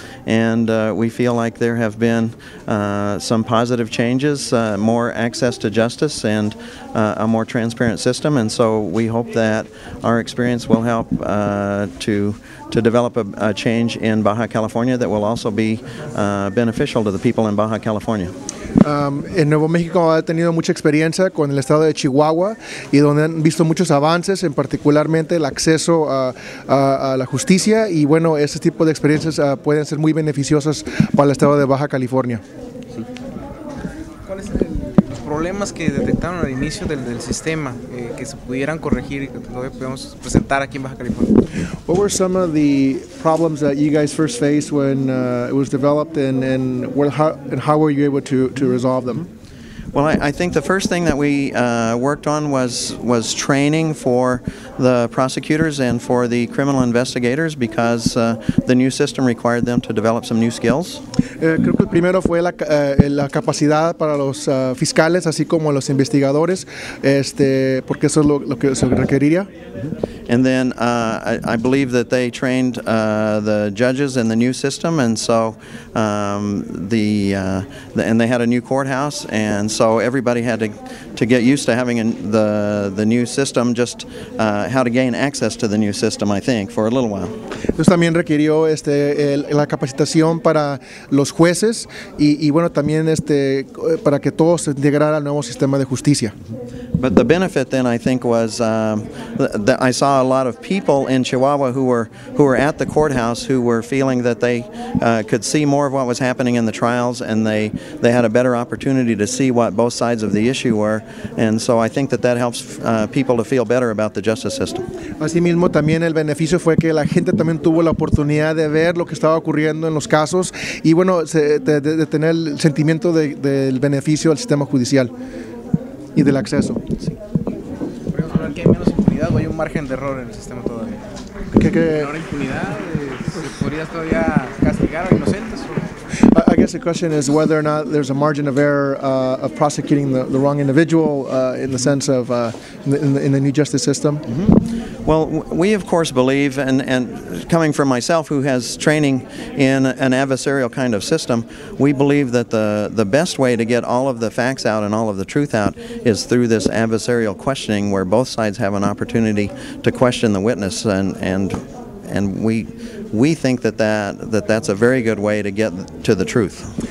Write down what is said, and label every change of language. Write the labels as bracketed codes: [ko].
[en] And we feel like there have been some positive changes, more access to justice, and a more transparent system. And so we hope that our experience will help to develop a change in Baja California that will also be beneficial to the people in Baja California. [es] En Nuevo México ha tenido mucha experiencia con el estado de Chihuahua y donde han visto muchos avances, en particularmente el acceso a la justicia, y bueno, ese tipo de experiencias pueden ser muy beneficiosas para el estado de Baja California. ¿Cuáles son los problemas que detectaron al inicio del sistema que se pudieran corregir y que todavía podemos presentar aquí en Baja California? [en] What were some of the problems that you guys first faced when it was developed, and how were you able to resolve them? Well, I think the first thing that we worked on was training for the prosecutors and for the criminal investigators, because the new system required them to develop some new skills. [es] Creo que el primero fue la capacidad para los fiscales, así como los investigadores, porque eso es lo que se requeriría. [en] And then I believe that they trained the judges in the new system, and so and they had a new courthouse, and so everybody had to get used to having the new system, just how to gain access to the new system, I think, for a little while. [es] Entonces también requirió la capacitación para los jueces y bueno, también para que todos se integraran al nuevo sistema de justicia. [en] But the benefit then, I think, was that I saw a lot of people in Chihuahua who were at the courthouse who were feeling that they could see more of what was happening in the trials, and they had a better opportunity to see what both sides of the issue were, and so I think that helps people to feel better about the justice system. [es] Asimismo, también el beneficio fue que la gente también tuvo la oportunidad de ver lo que estaba ocurriendo en los casos y bueno, de tener el sentimiento del beneficio del sistema judicial y del acceso. Sí. ¿Podríamos hablar que hay menos impunidad o hay un margen de error en el sistema todavía? ¿Menor impunidad? ¿Se podría todavía castigar a inocentes? [en] I guess the question is whether or not there's a margin of error of prosecuting the wrong individual in the sense of in the new justice system. Mm-hmm. Well, we of course believe, and coming from myself who has training in an adversarial kind of system, we believe that the best way to get all of the facts out and all of the truth out is through this adversarial questioning, where both sides have an opportunity to question the witness, and we think that's a very good way to get to the truth.